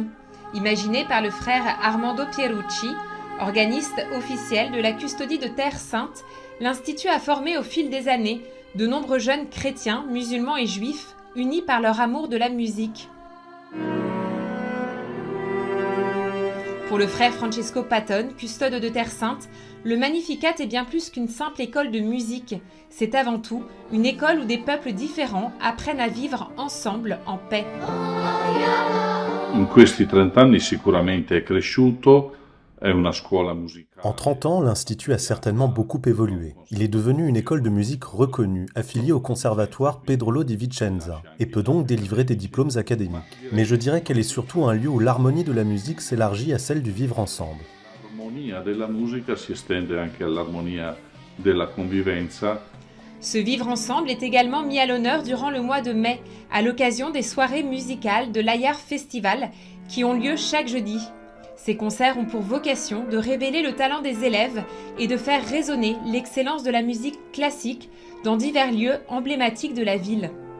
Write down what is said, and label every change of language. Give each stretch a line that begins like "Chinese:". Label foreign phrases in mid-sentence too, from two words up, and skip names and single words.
French: Imaginé par le frère Armando Pierucci, organiste officiel de la Custodie de Terre Sainte, l'Institut a formé au fil des années de nombreux jeunes chrétiens, musulmans et juifs, unis par leur amour de la musique. Pour le frère Francesco Patton, custode de Terre Sainte, le Magnificat est bien plus qu'une simple école de musique. C'est avant tout une école où des peuples différents apprennent à vivre ensemble en paix.
Italian: In questi 30 anni sicuramente è cresciuto.
French: En 30 ans, l'Institut a certainement beaucoup évolué. Il est devenu une école de musique reconnue, affiliée au conservatoire Pedrolo di Vicenza, et peut donc délivrer des diplômes académiques. Mais je dirais qu'elle est surtout un lieu où l'harmonie de la musique s'élargit à celle du vivre ensemble.
Italian: L'armonia della musica si estende anche all'armonia della convivenza.
French: Ce vivre ensemble est également mis à l'honneur durant le mois de mai, à l'occasion des soirées musicales de l'Ayar Festival qui ont lieu chaque jeudi. Ces concerts ont pour vocation de révéler le talent des élèves et de faire résonner l'excellence de la musique classique dans divers lieux emblématiques de la ville.